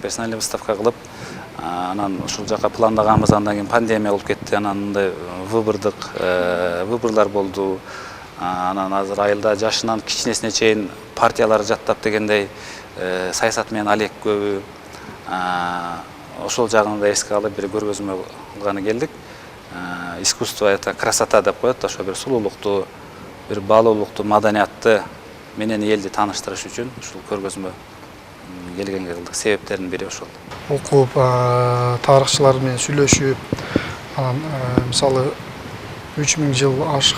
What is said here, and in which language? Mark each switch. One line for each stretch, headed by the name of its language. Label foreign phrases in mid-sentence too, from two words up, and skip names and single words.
Kyrgyz: Персоналдуу выставка кылып, анан ушул жака пландаганбыз, андан кийин пандемия болуп кетти, анан мындай выборлар болду. Анан азыр айылда жашынан кичинесине чейин партиялар жаттап дегендей саясат менен алек көбү. Ошол жагын да эске алып бир көргөзмө кылганы келдик.
Russian: Искусство это красота
Kyrgyz: деп коет, ошо бир сулуулукту, бир баалуулукту, маданиятты менен элди тааныштырыш үчүн ушул көргөзмө келгенге кылдык. Себептердин бири ошол. Окуп, тарыхчылар менен сүйлөшүп, анан мисалы 3000 жыл ашык